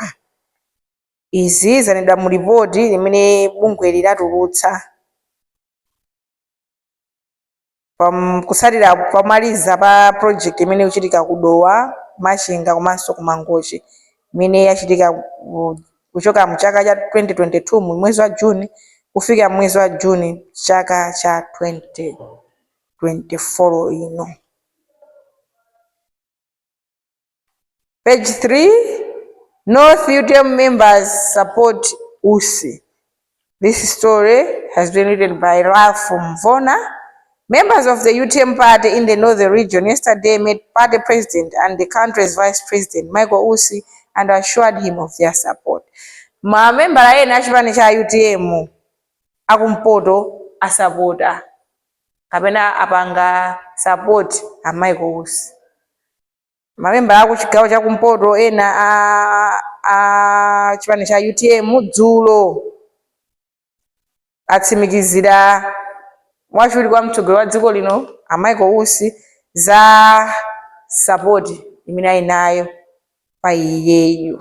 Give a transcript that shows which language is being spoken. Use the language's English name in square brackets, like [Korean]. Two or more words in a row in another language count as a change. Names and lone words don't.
[Nyanja] Izi zanenedwa mu ripoti limene bungwe lilatulutsa kusatira pamaliza pa project imene ikuchitika kudowa Machinga komanso ku Mangochi imene yachitika kuchoka mu chaka cha 2022 mu mwezi wa Juni kufika mwezi wa Juni chaka cha 2024 ino. [English] Page 3, North UTM members support USI. This story has been written by Ralph Mvona. Members of the UTM party in the Northern region yesterday met party president and the country's vice president, Michael Usi, and assured him of their support. [Nyanja] Mamemba ena achipani cha UTM akumpoto asapota kapena apanga support a Michael Usi. Mamemba aku chigawo cha kumpoto ena a chipani cha UTM dzulo atsimikizira wachuli kwa mtsogoleri wa dziko lino a Michael Usi za support imene ali nayo pa iyeyo.